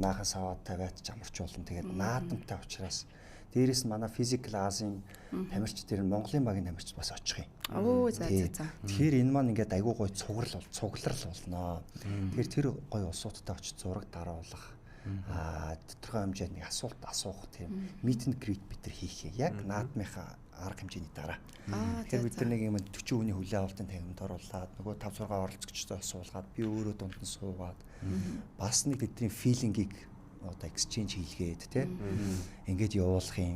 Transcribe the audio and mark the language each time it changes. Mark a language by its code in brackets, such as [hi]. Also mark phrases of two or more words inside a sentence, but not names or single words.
[mn] Наахаас аваад тавиад амарч болно. Тэгээд наадамтай учраас дээрээс нь манай Physical Азийн тамирч дээр нь Монголын багийн тамирч бас очих юм. Оо за. Тэгэхээр энэ маань ингээд айгүй гоё цугларл болно. Тэгэхээр тэр гоё улсуудтай очиж зураг даруулах тодорхой хэмжээний асуулт асуух тийм [en] meet and greet [mn] бид нар хийх яг наадмынхаа арга хэмжээний дараа. Тэгэхээр бид нар нэг юм 40 хүний хүлээ авалтын тагнамд оруулаад нөгөө 5-6 оролцогчтой суулгаад би өөрөө дунд нь суугаад бас нэг тэдний филингийг одоо exchange хийлгээд тийм ингээд явуулах юм.